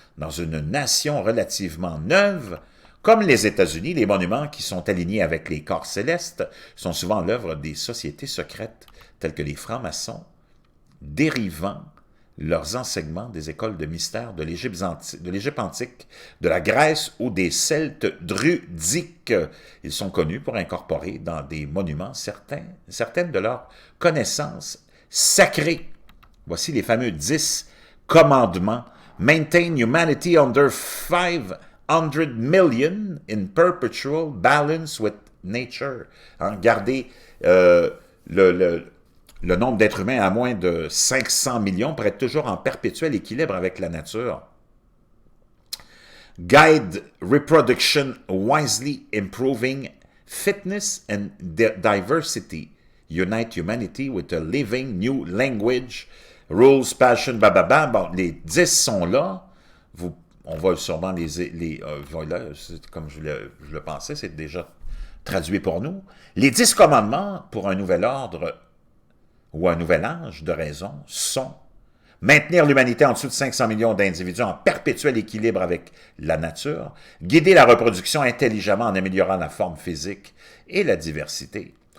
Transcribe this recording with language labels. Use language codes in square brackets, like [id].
[fr] Dans une nation relativement neuve, comme les États-Unis, les monuments qui sont alignés avec les corps célestes sont souvent l'œuvre des sociétés secrètes, telles que les francs-maçons, dérivant leurs enseignements des écoles de mystère de l'Égypte antique, de la Grèce ou des Celtes druidiques. Ils sont connus pour incorporer dans des monuments certaines de leurs connaissances sacrées. Voici les fameux 10 commandements. [en] Maintain humanity under 500 million in perpetual balance with nature. [fr] Garder le nombre d'êtres humains à moins de 500 millions pour être toujours en perpétuel équilibre avec la nature. [en] Guide reproduction wisely improving fitness and diversity. Unite humanity with a living new language. Rules, passion, [fr] bababa. Bon, les 10 sont là. On va sûrement voilà, comme je le pensais, c'est déjà traduit pour nous. Les 10 commandements pour un nouvel ordre ou un nouvel âge de raison sont maintenir l'humanité en dessous de 500 millions d'individus en perpétuel équilibre avec la nature, guider la reproduction intelligemment en améliorant la forme physique et la diversité,